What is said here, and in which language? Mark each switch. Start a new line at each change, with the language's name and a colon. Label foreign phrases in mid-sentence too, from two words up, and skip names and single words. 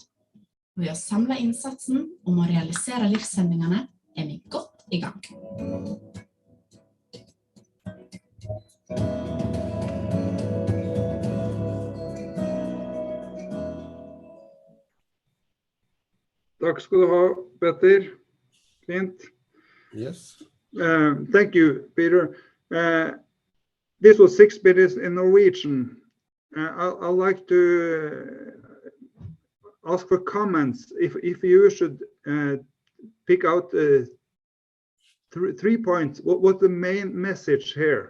Norwegian: Ved å samle innsatsen om å realisere livshendingene er vi godt i gang. Takk skal du ha, Petter. Fint.
English: Yes. Thank you, Peter. This was 6 minutes in Norwegian. I'd like to ask for comments. If you should pick out 3 points, what's the main message here?